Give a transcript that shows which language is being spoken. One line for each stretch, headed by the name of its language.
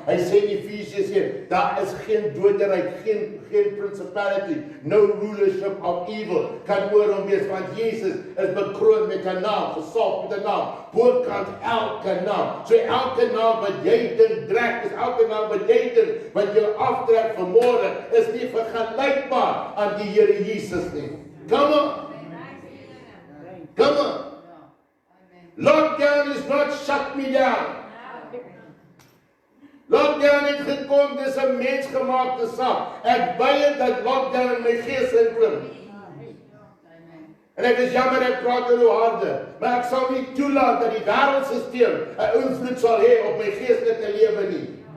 Afrikaans: Hy sê in Efesiërs 1, daar is geen doderyk, geen
English: principality, no rulership of evil
Afrikaans: kan oor hom wees, want Jesus is bekroon met 'n naam, gesalf met 'n naam, bokant elke naam. So elke naam wat jy dink trek, is elke naam wat jy dink wat jou aftrek vanmôre, is nie vergelykbaar aan die Here Jesus nie.
English: Come on. Come on. Lockdown is not shut me down.
Afrikaans: Lockdown het gekom, dis 'n mensgemaakte saak. Ek weier dat lockdown in my gees inklim. En ek is jammer ek praat oor harde, maar ek sal nie toelaat dat die wêreldstelsel 'n invloed sal hê op my geestelike lewe nie.